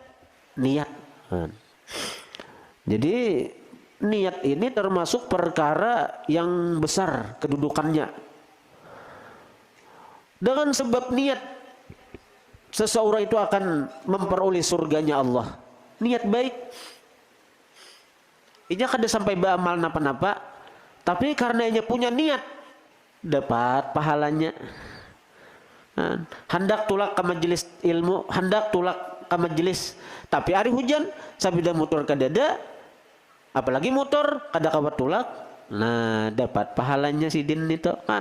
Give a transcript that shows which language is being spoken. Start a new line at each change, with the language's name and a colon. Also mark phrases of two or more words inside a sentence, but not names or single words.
Indonesian: Jadi niat ini termasuk perkara yang besar kedudukannya. Dengan sebab niat, seseorang itu akan memperoleh surganya Allah. Niat baik.
Banjar: Inya kada sampai beramal napa-napa, tapi karena inya punya niat, dapat pahalanya. Hendak tulak ke majelis ilmu, hendak tulak ke majelis, tapi hari hujan, sabida motor kadada, apalagi motor kada kawa tulak, nah dapat pahalanya sidin itu kan.